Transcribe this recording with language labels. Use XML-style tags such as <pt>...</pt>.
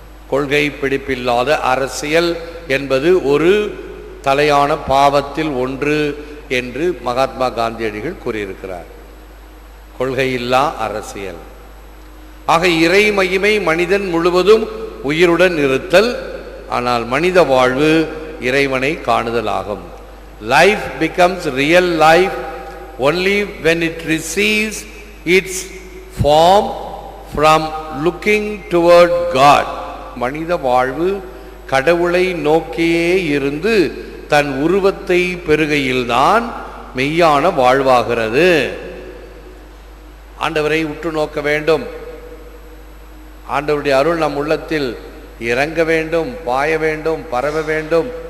<ta>கொள்கை பிடிப்பில்லாத அரசியல் என்பது ஒரு தலையான பாவத்தில் ஒன்று என்று மகாத்மா காந்தியடிகள் கூறியிருக்கிறார். கொள்கையில்லா அரசியல். ஆக இறை மகிமை மனிதன் முழுவதும் உயிருடன் இருத்தல், ஆனால் மனித வாழ்வு இறைவனை காணுதல் ஆகும்.</ta> <en>Life becomes real life only when it receives its form from looking toward God.</en> <ta>மனித வாழ்வு கடவுளை நோக்கியே இருந்து தன் உருவத்தை பெறுகையில்தான் மெய்யான வாழ்வாகிறது. ஆண்டவரை உற்று நோக்க வேண்டும். ஆண்டவருடைய அருள் நம் உள்ளத்தில் இறங்க வேண்டும், பாய வேண்டும், பரவ வேண்டும்.</ta>